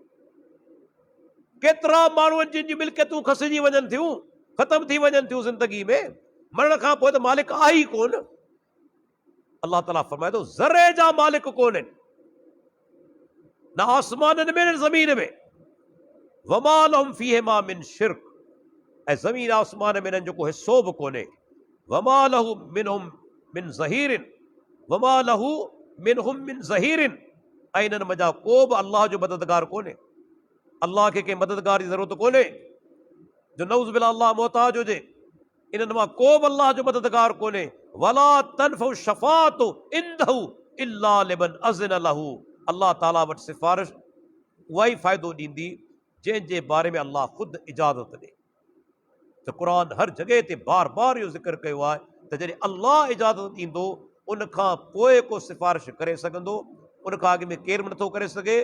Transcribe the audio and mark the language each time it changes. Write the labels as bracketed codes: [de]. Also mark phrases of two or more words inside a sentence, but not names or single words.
[sd] केतिरा माण्हू जिन जी मिल्कियतूं खसिजी वञनि थियूं, ख़तम थी वञनि थियूं ज़िंदगी में, मरण खां पोइ त मालिक आहे ई कोन। अल्लाह ताला फरमाए थो ज़र्रे जा मालिक कोन्हनि, न आसमाननि में न ज़मीन में। [ar] وما لهم فيهما من شرك, [sd] ऐं ज़मीन आसमान में इन्हनि जो को हिस्सो बि कोन्हे। [ar] وما له منهم من ظهير، وما له منهم من ظهير, [sd] ऐं इन्हनि मज़ा को बि अल्लाह जो मददगार कोन्हे। अल्लाह खे कंहिं मददगार जी ज़रूरत कोन्हे जो [ar] نعوذ بالله [sd] अल्लाह मोहताज हुजे। इन्हनि मां को बि अल्लाह जो मददगार कोन्हे। [ar] ولا تنفع الشفاعة عنده إلا لمن أذن له, [sd] अल्लाह ताला वटि सिफ़ारिश उहा ई फ़ाइदो ॾींदी जंहिंजे बारे में अल्लाह ख़ुदि इजाज़त ॾे। त क़ुर हर जॻह ते बार बार इहो ज़िक्र कयो आहे त जॾहिं अल्लाह इजाज़त ॾींदो उनखां पोइ को सिफ़ारिश करे सघंदो, उनखां अॻु में केरु बि नथो करे सघे।